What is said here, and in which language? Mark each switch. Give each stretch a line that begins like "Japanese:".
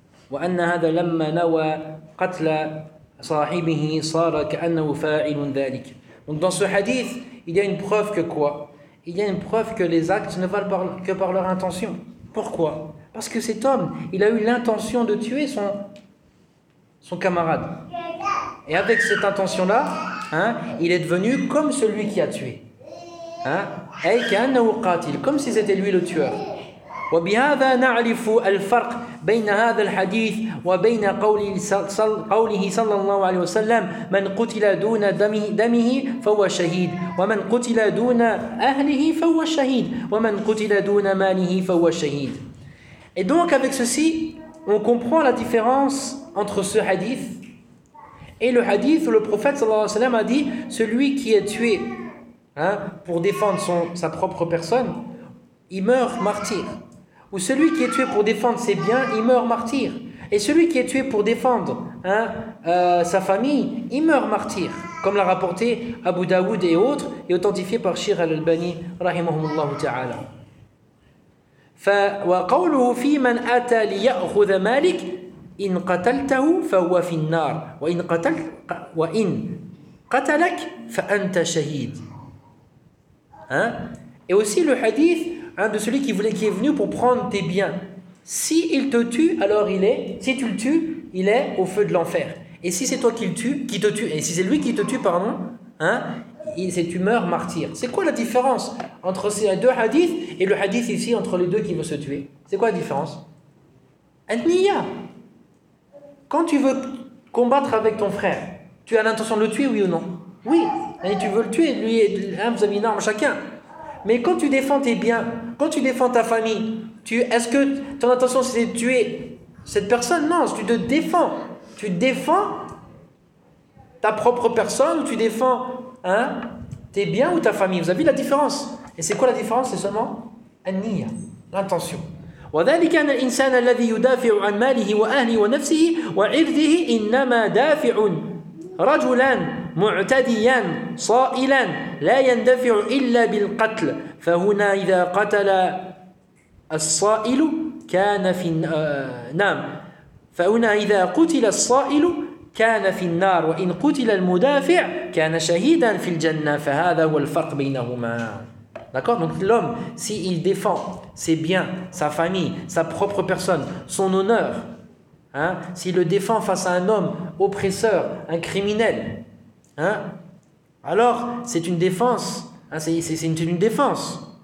Arabic: وأن هذا لما نوى قتل صاحبه صار كأنه فاعل ذلك
French: donc dans ce hadith il y a une preuve que quoi il y a une preuve que les actes ne valent que par leur intention pourquoi parce que cet homme il a eu l'intention de tuer son camarade Et avec cette intention-là, hein, il est devenu comme celui qui a tué. Hein? Comme si c'était lui le tueur.
Arabic: وبهذا نعرف الفرق بين هذا الحديث وبين قوله صلى الله عليه وسلم من قتل دون دمه فهو شهيد ومن قتل دون أهله فهو شهيد ومن قتل دون ماله فهو شهيد.
French: Et donc avec ceci, on comprend la différence entre ce hadith Et le hadith où le prophète sallallahu alayhi wa sallam a dit « Celui qui est tué hein, pour défendre sa propre personne, il meurt martyr. » Ou « Celui qui est tué pour défendre ses biens, il meurt martyr. » Et « Celui qui est tué pour défendre hein, sa famille, il meurt martyr. » Comme l'a rapporté Abu Dawud et autres, et authentifié par Shir al-Albani, rahimahumullahu ta'ala.
Arabic: « Wa qawluhu fi man ata liya'khudha malik » إن قتلته فهو في النار وإن قتل وإن قتلك فأنت شهيد.
French: Hein? Et aussi le hadith hein, de celui qui est venu pour prendre tes biens. Si il te tue, alors il est. Si tu le tues, il est au feu de l'enfer. Et si c'est toi qui te tue, et si c'est lui qui te tue, pardon, hein, c'est tu meurs martyr. C'est quoi la différence entre ces deux hadiths et le hadith ici entre les deux qui veut se tuer? C'est quoi la différence? Al-Niyya. Quand tu veux combattre avec ton frère, tu as l'intention de le tuer, oui ou non? Oui, et tu veux le tuer, lui, hein, vous avez une arme chacun. Mais quand tu défends tes biens, quand tu défends ta famille, est-ce que ton intention c'est de tuer cette personne? Non, tu te défends. Tu défends ta propre personne ou tu défends hein, tes biens ou ta famille. Vous avez vu la différence? Et c'est quoi la différence? C'est seulement an-niyya, l'intention.
Arabic: وذلك أن الإنسان الذي يدافع عن ماله وأهله ونفسه وعرضه إنما دافع رجلا معتديا صائلا لا يندفع إلا بالقتل فهنا إذا قتل الصائل كان في نعم فهنا إذا قتل الصائل كان في النار وإن قتل المدافع كان شهيدا في الجنة فهذا هو الفرق بينهما
French: D'accord ? Donc l'homme, s'il défend ses biens, sa famille, sa propre personne, son honneur, hein, s'il le défend face à un homme oppresseur, un criminel, hein, alors c'est une défense, hein, c'est une défense.